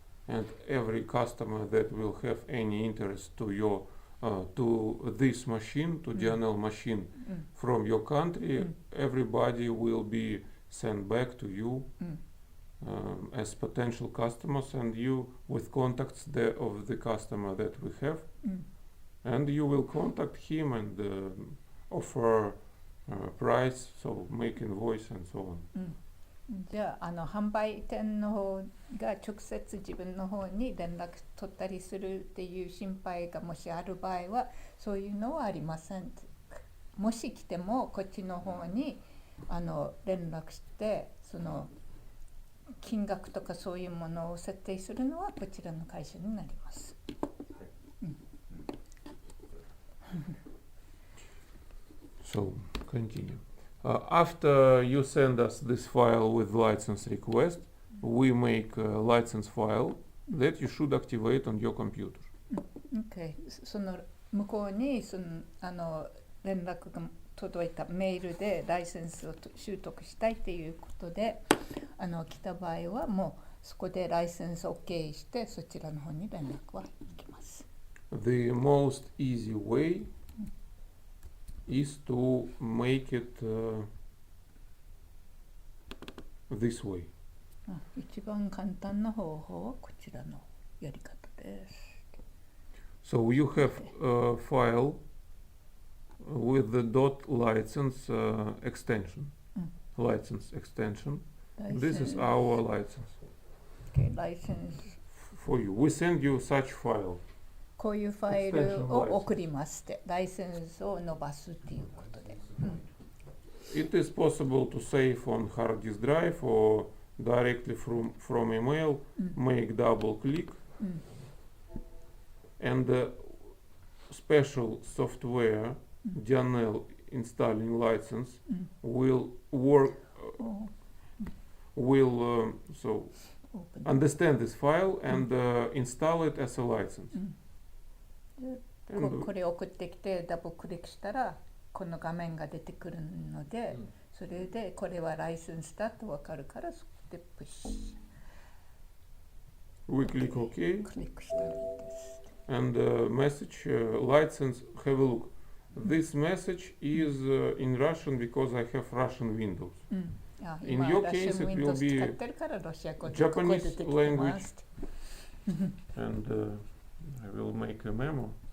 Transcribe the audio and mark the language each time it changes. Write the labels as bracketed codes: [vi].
[en] and every customer that will have any interest to your to this machine, to DNL machine from your country, everybody will be sent back to you as potential customers, and you with contacts of the customer that we have, and you will contact him and offer price, so make invoice and so on. [ja] じゃあ、販売店の方が直接自分の方に連絡取ったりするっていう心配がもしある場合はそういうのはありません。もし来てもこっちの方に連絡してその金額とかそういうものを設定するのはこちらの会社になります。 [en] So continue. After you send us this file with license request, we make a license file that you should activate on your computer. Okay. [ja] その向こうに連絡が届いたメールでライセンスを習得したいっていうことで来た場合はもうそこでライセンスを OK してそちらの方に連絡は行きます。 [en] The most easy way is to make it this way. [ja] 一番簡単な方法はこちらのやり方です。 [en] So you have a file with the .license extension. License extension. This is our license. Okay, license. For you. We send you such file. [ja] こういうファイルを送りますって、ライセンスを伸ばすっていうことで。 [en] It is possible to save on hard disk drive or directly from email, make double click, and special software DNL installing license will work, will so understand this file and install it as a license. [ja] これを送ってきてダブルクリックしたらこの画面が出てくるので、それでこれはライセンスだと分かるからそこでプッシュ。 [en] We click OK. [ja] クリックしたらいいです。 [en] And message license, have a look. This message is in Russian because I have Russian Windows. In your case it will be Japanese language. And I will make a memo.